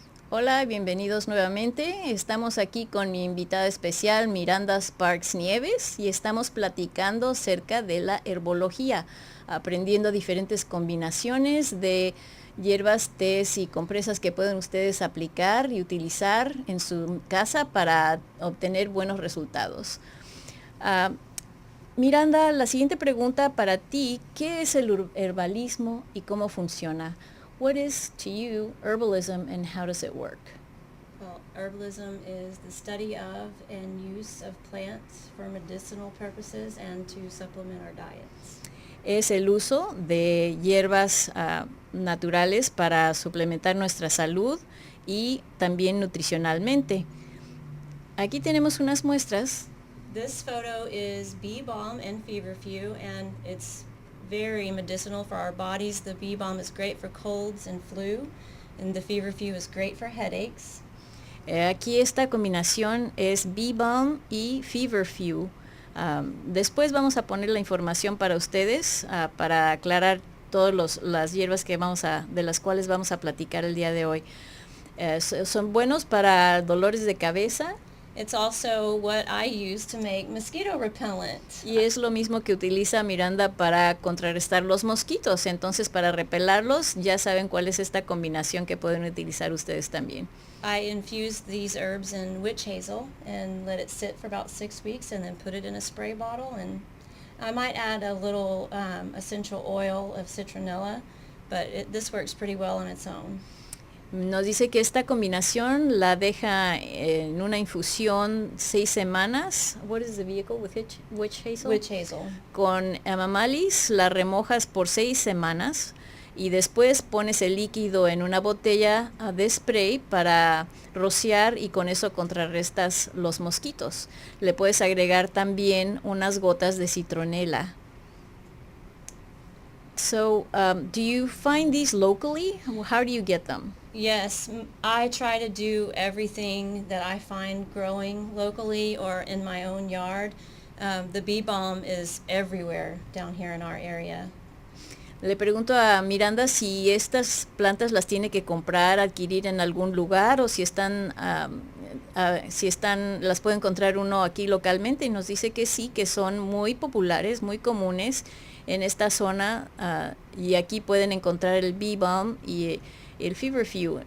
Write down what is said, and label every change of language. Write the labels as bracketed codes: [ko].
[es] Hola, bienvenidos nuevamente. Estamos aquí con mi invitada especial, Miranda Sparks Nieves, y estamos platicando acerca de la herbología, aprendiendo diferentes combinaciones de hierbas, tés y compresas que pueden ustedes aplicar y utilizar en su casa para obtener buenos resultados. Miranda, la siguiente pregunta para ti, ¿qué es el herbalismo y cómo funciona? [en] What is, to you, herbalism and how does it work? Well, herbalism is the study of and use of plants for medicinal purposes and to supplement our diets. [es] Es el uso de hierbas naturales para suplementar nuestra salud y también nutricionalmente. Aquí tenemos unas muestras. [en] This photo is bee balm and feverfew, and it's very medicinal for our bodies. The bee balm is great for colds and flu, and the feverfew is great for headaches. [es] Aquí esta combinación es bee balm y feverfew. Después vamos a poner la información para ustedes para aclarar todas las hierbas que de las cuales vamos a platicar el día de hoy. Son buenos para dolores de cabeza. [en] It's also what I use to make mosquito repellent. [es] Y es lo mismo que utiliza Miranda para contrarrestar los mosquitos. Entonces, para repelarlos, ya saben cuál es esta combinación que pueden utilizar ustedes también. [en] I infuse these herbs in witch hazel and let it sit for about 6 weeks and then put it in a spray bottle. And I might add a little essential oil of citronella, but this works pretty well on its own. [es] Nos dice que esta combinación la deja en una infusión 6 semanas. [en] What is the vehicle with witch hazel? Witch hazel. [es] Con amamalis, la remojas por 6 semanas y después pones el líquido en una botella de spray para rociar y con eso contrarrestas los mosquitos. Le puedes agregar también unas gotas de citronela. [en] So, do you find these locally? How do you get them? Yes, I try to do everything that I find growing locally or in my own yard. The bee balm is everywhere down here in our area. [es] Le pregunto a Miranda si estas plantas las tiene que comprar, adquirir en algún lugar o si las puede encontrar uno aquí localmente, y nos dice que sí, que son muy populares, muy comunes en esta zona, y aquí pueden encontrar el bee balm y el feverfew.